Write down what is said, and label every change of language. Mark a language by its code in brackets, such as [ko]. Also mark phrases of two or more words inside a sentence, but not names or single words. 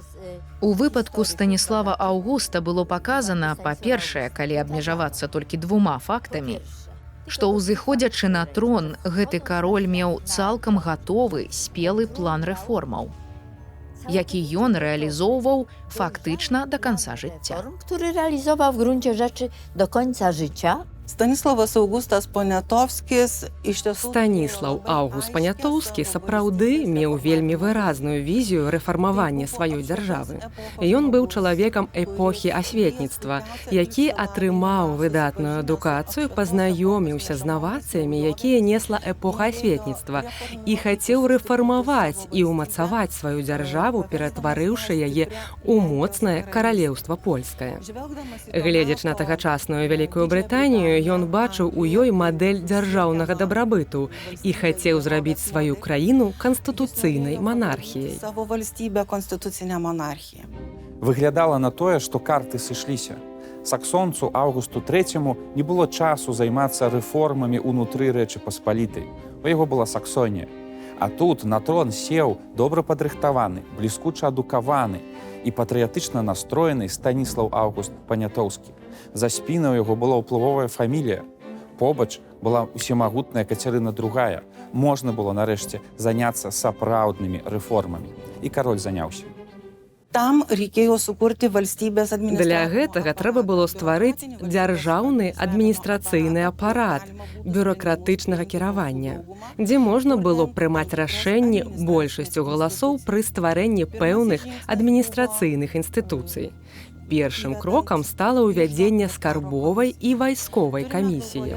[be] У выпадку Станіслава Аўгуста было паказана, па-першае, калі абмежавацца толькі 2 фактамі, што ўзыходзячы на трон, гэты кароль меў цалкам гатовы спелы план рэформаў, які ён рэалізоўваў фактычна да канца жыцця. [pl] Który realizował w gruncie rzeczy do końca życia. [lt] Stanislavas Augustas Poniatowskis iš tiesų... [be] Станіслаў Аўгуст Панятоўскі сапраўды меў вельмі выразную візію рэфармавання сваёй дзяржавы. Ён быў чалавекам эпохі асветніцтва, які атрымаў выдатную адукацыю, пазнаёміўся з навацыямі, якія несла эпоха асветніцтва, і хацеў рэфармаваць і ўмацаваць сваю дзяржаву, ператварыўшы яе ў моцнае каралеўства польскае. Гледзячы на тагачасную Вялікую Брытанію, ён бачыў у ёй мадэль дзяржаўнага дабрабыту і хацеў зрабіць сваю краіну канстытуцыйнай манархіяй. [lt] Savo valstybę konstitucinę monarchiją. [be] Выглядала на тое, што карты сышліся. Саксонцу Аўгусту III не было часу займацца рэформамі ўнутры Рэчы Паспалітай. У яго была Саксонія. А тут на трон сеў добра падрыхтаваны, бліскуча адукаваны і патрыятычна настроены Станіслаў Аўгуст Панятоўскі. За спінаю яго была ўплывовая фамілія. Побач была усемагутная Кацярына II. Можна было нарэшце заняцца сапраўднымі рэформамі. І кароль заняўся. [lt] Tam reikėjo sukurti valstybės [be] Для [lt] administraciją. [be] гэтага трэба было стварыць дзяржаўны адміністрацыйны апарат бюракратычнага кіравання, дзе можна было прымаць рашэнні большасцю галасоў пры стварэнні пэўных адміністрацыйных інстытуцый. Першым крокам стала ўвядзенне скарбовай і вайсковай камісіяў.